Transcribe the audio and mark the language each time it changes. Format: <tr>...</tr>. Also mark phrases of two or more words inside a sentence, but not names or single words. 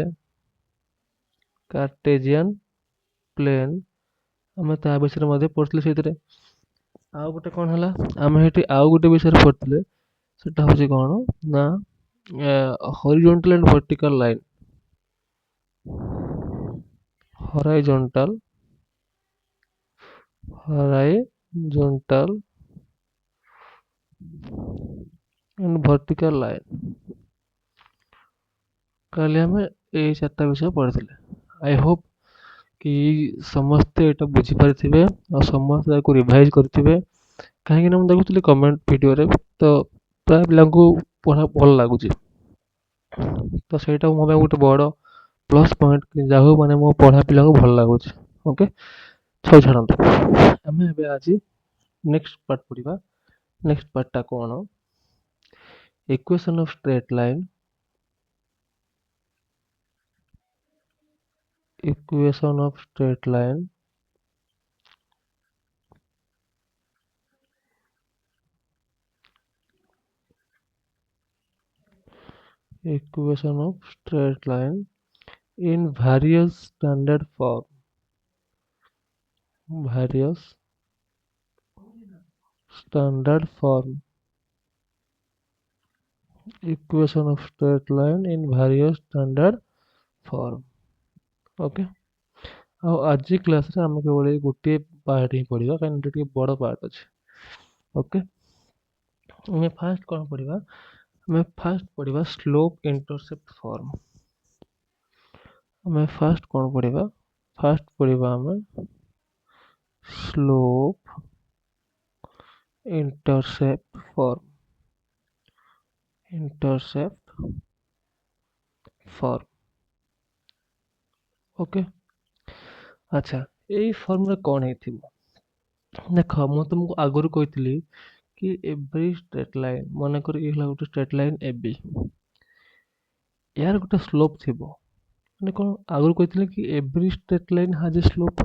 <en>Cartesian plane</en> <or>ଆମେ ତା ବିଷୟରେ ମଧ୍ୟ ପଢିଥିଲେ। ସେଇଥିରେ ଆଉ ଗୋଟେ କଣ ହେଲା, ଆମେ ସେଠି ଆଉ ଗୋଟେ ବିଷୟରେ ପଢିଥିଲେ। ସେଟା ହଉଛି କଣ ନା</or> <en>horizontal and vertical line. ହରାଇଜොଣ୍ଟାଲ and vertical line।</en> <or>କାଲି ଆମେ ଏଇ ଚାରିଟା ବିଷୟ ପଢିଥିଲେ।</or> <en>I hope</en> <or>କି ସମସ୍ତେ ଏଇଟା ବୁଝିପାରିଥିବେ ଆଉ ସମସ୍ତେ ତାକୁ ରିଭାଇଜ କରିଥିବେ। କାହିଁକି ନା ମୁଁ ଦେଖୁଥିଲି</or> <en>comment videoରେ</en> <or>ତ ପ୍ରାୟ ପିଲାଙ୍କୁ ପଢ଼ା ଭଲ ଲାଗୁଛି। ତ ସେଇଟା ମୋ ପାଇଁ ଗୋଟେ ବଡ଼</or> <en>plus point,</en> <or>ଯାହା ହଉ ମାନେ ମୋ ପଢ଼ା ପିଲାଙ୍କୁ ଭଲ ଲାଗୁଛି। ଓକେ, ସବୁ ଛାଡ଼ନ୍ତୁ। ଆମେ ଏବେ ଆଜି</or> <en>next part</en> <or>ପଢିବା।</or> <en>next partଟା</en> <or>କଣ?</or> <en>equation of straight line. Equation of straight line, equation of straight line in various standard form, various standard form, equation of straight line in various standard form।</en> <or>ओके, ଆଉ ଆଜି କ୍ଲାସରେ ଆମେ କେବଳ ଏଇ ଗୋଟିଏ ପାର୍ଟ ହିଁ ପଢିବା, କାରଣ ଏଟା ଟିକେ ବଡ଼ ପାର୍ଟ ଅଛି। ଓକେ, ଆମେ ଫାଷ୍ଟ କଣ ପଢିବା? ଆମେ ଫାଷ୍ଟ ପଢିବା</or> <en>slope intercept form.</en> <or>ଆମେ ଫାଷ୍ଟ କଣ ପଢିବା? ଫାଷ୍ଟ ପଢିବା ଆମେ</or> <en>slope intercept form। intercept form।</en> <or>ଓକେ, ଆଚ୍ଛା, ଏଇ ଫର୍ମରେ କଣ ହେଇଥିବ? ଦେଖ, ମୁଁ ତୁମକୁ ଆଗରୁ କହିଥିଲି କି</or> <en>every straight line,</en> <or>ମନେକର ଇଏ ହେଲା ଗୋଟେ</or> <en>straight line AB,</en> <or>ଏହାର ଗୋଟେ ସ୍ଲୋପ ଥିବ। ମାନେ କଣ ଆଗରୁ କହିଥିଲେ କି</or> <en>every straight line has a slope.</en>